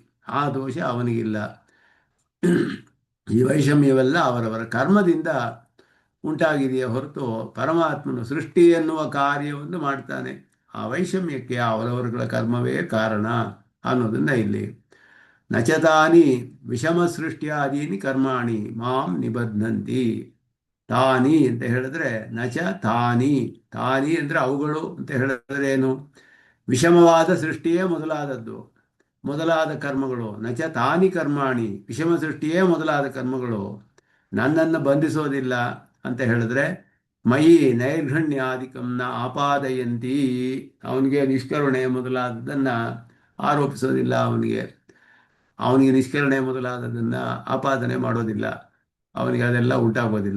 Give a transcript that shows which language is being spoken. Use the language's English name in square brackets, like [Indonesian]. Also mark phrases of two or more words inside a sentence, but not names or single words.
[Kannada] ಆ ದೋಷ ಅವನಿಗಿಲ್ಲ. ಈ ವೈಷಮ್ಯವೆಲ್ಲ ಅವರವರ ಕರ್ಮದಿಂದ ಉಂಟಾಗಿದೆಯೇ ಹೊರತು ಪರಮಾತ್ಮನು ಸೃಷ್ಟಿ ಎನ್ನುವ ಕಾರ್ಯವನ್ನು ಮಾಡ್ತಾನೆ. ಆ ವೈಷಮ್ಯಕ್ಕೆ ಅವರವರುಗಳ ಕರ್ಮವೇ ಕಾರಣ ಅನ್ನೋದನ್ನ ಇಲ್ಲಿ [Sanskrit] ನಚತಾನಿ ವಿಷಮ ಸೃಷ್ಟಿಯಾದೀನಿ ಕರ್ಮಾಣಿ ಮಾಂ ನಿಬಧ್ನಂತಿ. [Kannada] ತಾನಿ ಅಂತ ಹೇಳಿದ್ರೆ [Sanskrit] ನಚ ತಾನಿ, [Kannada] ತಾನಿ ಅಂದರೆ ಅವುಗಳು ಅಂತ ಹೇಳಿದ್ರೆ ಏನು? ವಿಷಮವಾದ ಸೃಷ್ಟಿಯೇ ಮೊದಲಾದ ಕರ್ಮಗಳು. [Sanskrit] ನಚ ತಾನಿ ಕರ್ಮಾಣಿ, [Kannada] ವಿಷಮ ಸೃಷ್ಟಿಯೇ ಮೊದಲಾದ ಕರ್ಮಗಳು ನನ್ನನ್ನು ಬಂಧಿಸೋದಿಲ್ಲ ಅಂತ ಹೇಳಿದ್ರೆ, [Sanskrit] ಮಯಿ ನೈರ್ಘಣ್ಯಾದಿಕಂನ ಆಪಾದಯಂತಿ, [Kannada] ಅವನಿಗೆ ನಿಷ್ಕರುಣೆ ಮೊದಲಾದದನ್ನು ಆರೋಪಿಸೋದಿಲ್ಲ, ಅವನಿಗೆ ನಿಷ್ಕರುಣೆ ಮೊದಲಾದದನ್ನು ಆಪಾದನೆ ಮಾಡೋದಿಲ್ಲ, ಅವನಿಗೆ ಅದೆಲ್ಲ ಉಂಟಾಗೋದಿಲ್ಲ.